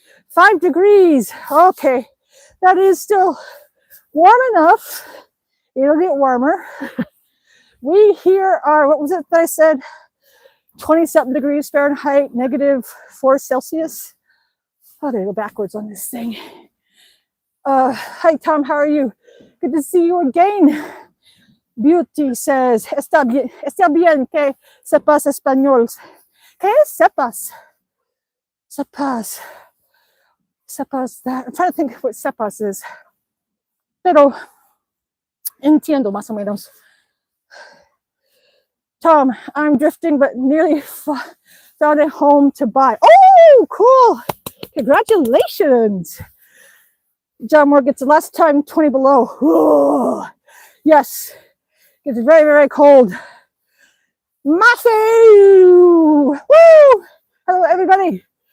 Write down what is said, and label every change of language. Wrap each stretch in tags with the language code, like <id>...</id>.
<en>5 degrees. Okay. That is still warm enough. It'll get warmer. We here are, what was it that I said? 20-something degrees Fahrenheit, -4 Celsius. Oh, they go backwards on this thing. Hi, Tom, how are you? Good to see you again. Beauty says,</en> <es>está bien que sepas español. ¿Qué es sepas? Sepas.</es> <en>Sepas that. I'm trying to think what sepas is.</en> <es>Pero entiendo más o menos.</es> <en>Tom, I'm drifting, but nearly found a home to buy. Oh, cool. Congratulations. John Moore gets the last time 20 below. Ooh, yes. It's very, very cold. Matthew! Woo! Hello, everybody.</en>